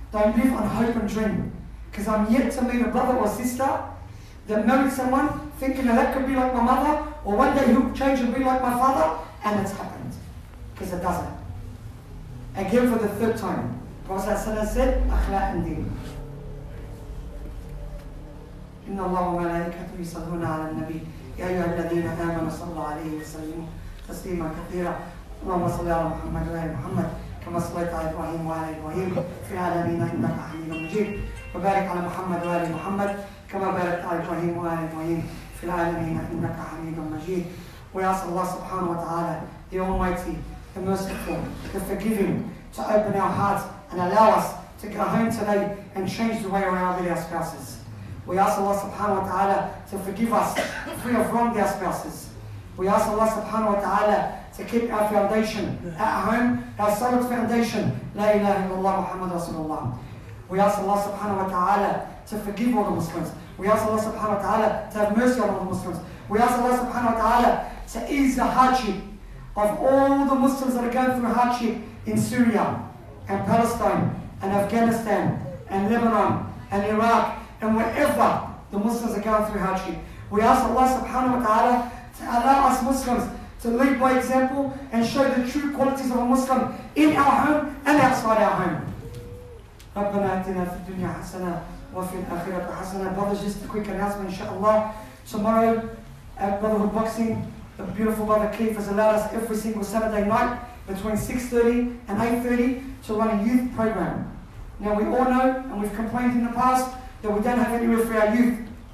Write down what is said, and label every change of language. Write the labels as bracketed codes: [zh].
[en] Don't live on hope and dream. Because I'm yet to meet a brother or sister that married someone thinking that could be like my mother, or one day he'll change and be like my father, and it's happened. Because it doesn't. Again for the 3rd time. Prophet said, Akhlaq and deen. [ar] إن الله وملائكته يصلون على النبي يا أيها الذين آمنوا صلوا عليه وسلموا تسليما كثيرا اللهم صل على محمد وآل محمد كما صليت على إبراهيم وآل إبراهيم في العالمين إنك حميد مجيد وبارك على محمد وآل محمد كما باركت على إبراهيم وآل إبراهيم في العالمين إنك حميد مجيد. [en] We ask Allah subhanahu wa ta'ala, the Almighty, the Merciful, the Forgiving, to open our hearts and allow us to go home today and change the way around with our spouses. We ask Allah subhanahu wa ta'ala to forgive us free of wronged our spouses. We ask Allah subhanahu wa ta'ala to keep our foundation at home, our solid foundation, [ar] La ilaha illallah Muhammad Rasulullah. [en] We ask Allah subhanahu wa ta'ala to forgive all the Muslims. We ask Allah subhanahu wa ta'ala to have mercy on all the Muslims. We ask Allah subhanahu wa ta'ala to ease the hardship of all the Muslims that are going through hardship in Syria and Palestine and Afghanistan and Lebanon and Iraq and wherever the Muslims are going through hardship. We ask Allah subhanahu wa ta'ala to allow us Muslims to lead by example and show the true qualities of a Muslim in our home and outside our home. [ar] ربنا آتنا في الدنيا حسنة وفي الآخرة حسنة. [en] Brothers, just a quick announcement, inshallah. Tomorrow at Brotherhood Boxing, the beautiful brother Keith has allowed us every single Saturday night between 6:30 and 8:30 to run a youth program. Now we all know, and we've complained in the past, that we don't have anywhere for our youth.